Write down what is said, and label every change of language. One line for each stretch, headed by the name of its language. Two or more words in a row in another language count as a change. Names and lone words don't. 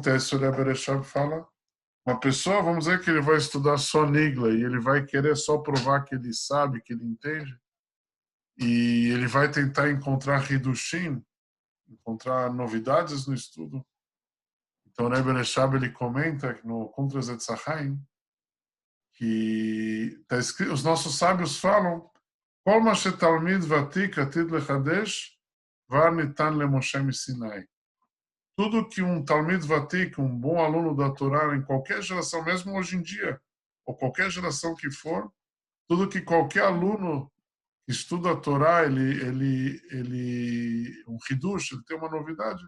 Portuguese: O Rebbe Reshab fala, uma pessoa, vamos dizer que ele vai estudar só Nigla e ele vai querer só provar que ele sabe, que ele entende, e ele vai tentar encontrar Hidushim, encontrar novidades no estudo. Então, o Rebbe Reshab, ele comenta no Kuntras Etzachaim que tá escrito, os nossos sábios falam
Hebrew: כל מה שתלמיד ותיק עתיד לחדש כבר ניתן למשה מסיני.
Portuguese: Tudo que um
Hebrew: תלמיד ותיק,
Portuguese: um bom aluno da Torá, em qualquer geração, mesmo hoje em dia, ou qualquer geração que for, tudo que qualquer aluno que estuda a Torá, um Hidush, ele tem uma novidade.